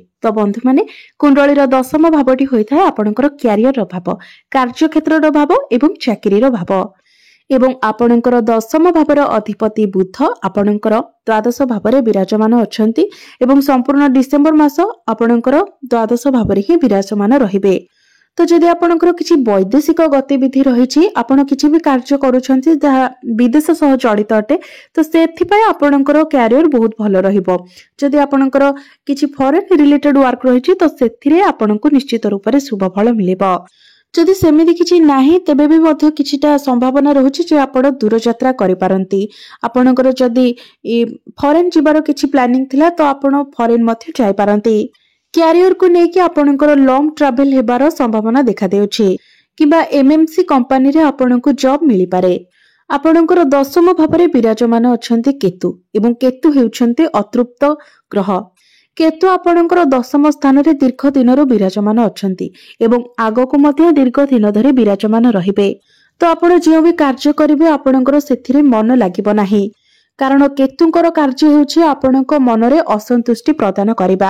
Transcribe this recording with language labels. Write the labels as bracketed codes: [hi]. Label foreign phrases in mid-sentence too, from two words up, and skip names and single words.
[or] ତୋ ବନ୍ଧୁ ମାନେ କୁଣ୍ଡଳୀର ଦଶମ ଭାବଟି ହୋଇଥାଏ ଆପଣଙ୍କର କ୍ୟାରିୟର ଭାବ କାର୍ଯ୍ୟ କ୍ଷେତ୍ର ଭାବ ଏବଂ ଚାକିରି ଭାବ ଏବଂ ଆପଣଙ୍କର ଦଶମ ଭାବର ଅଧିପତି ବୁଧ ଆପଣଙ୍କର ଦ୍ୱାଦଶ ଭାବରେ ବିରାଜମାନ ଅଛନ୍ତି ଏବଂ ସମ୍ପୂର୍ଣ୍ଣ ଡିସେମ୍ବର ମାସ ଆପଣଙ୍କର ଦ୍ୱାଦଶ ଭାବରେ ହିଁ ବିରାଜମାନ ରହିବେ। ତୋ ଯଦି ଆପଣଙ୍କର କିଛି ବୈଦେଶିକ ଗତିବିଧି ରହିଛି ଆପଣ କିଛି ବି କାର୍ଯ୍ୟ କରୁଛନ୍ତି ଯାହା ବିଦେଶ ସହ ଜଡ଼ିତ ଅଟେ ତୋ ସେଥି ପାଇଁ ଆପଣଙ୍କର କ୍ୟାରିୟର ବହୁତ ଭଲ ରହିବ। ଯଦି ଆପଣଙ୍କର କିଛି [en] foreign related work [or] ରହିଛି ତୋ ସେଥିରେ ଆପଣଙ୍କୁ ନିଶ୍ଚିତ ରୂପ ରେ ଶୁଭ ଫଳ ମିଳିବ। ଯଦି ସେମିତି କିଛି ନାହିଁ ତେବେ ବି ମଧ୍ୟ କିଛିଟା ସମ୍ଭାବନା ରହୁଛି ଯେ ଆପଣ ଦୂରଯାତ୍ରା କରି ପାରନ୍ତି। ଆପଣଙ୍କର ଯଦି ଫରେନ ଯିବାର କିଛି ପ୍ଲାନିଂ ଥିଲା ତୋ ଆପଣ ଫରେନ ମଧ୍ୟ ଯାଇ ପାରନ୍ତି। କ୍ୟାରିୟର କୁ ନେଇକି ଆପଣଙ୍କର [en] long travel [or] ହେବାର ସମ୍ଭାବନା ଦେଖା ଦେଉଛି କିମ୍ବା ଏମଏମସି କମ୍ପାନୀ ରେ ଆପଣଙ୍କୁ ଜବ ମିଳି ପାରେ। ଆପଣଙ୍କର ଦଶମ ଭାବରେ ବିରାଜମାନ ଅଛନ୍ତି କେତୁ ଏବଂ କେତୁ ହେଉଛନ୍ତି ଅତୃପ୍ତ ଗ୍ରହ। କେତୁ ଆପଣଙ୍କର ଦଶମ ସ୍ଥାନ ରେ ଦୀର୍ଘ ଦିନରୁ ବିରାଜମାନ ଅଛନ୍ତି ଏବଂ ଆଗକୁ ମଧ୍ୟ ଦୀର୍ଘ ଦିନ ଧରି ବିରାଜମାନ ରହିବେ। ତୋ ଆପଣ ଯେ ବି କାର୍ଯ୍ୟ କରିବେ ଆପଣଙ୍କର ସେଥିରେ ମନ ଲାଗିବ ନାହିଁ, କାରଣ କେତୁଙ୍କର କାର୍ଯ୍ୟ ହେଉଛି ଆପଣଙ୍କୁ ମନରେ ଅସନ୍ତୁଷ୍ଟି ପ୍ରଦାନ କରିବା।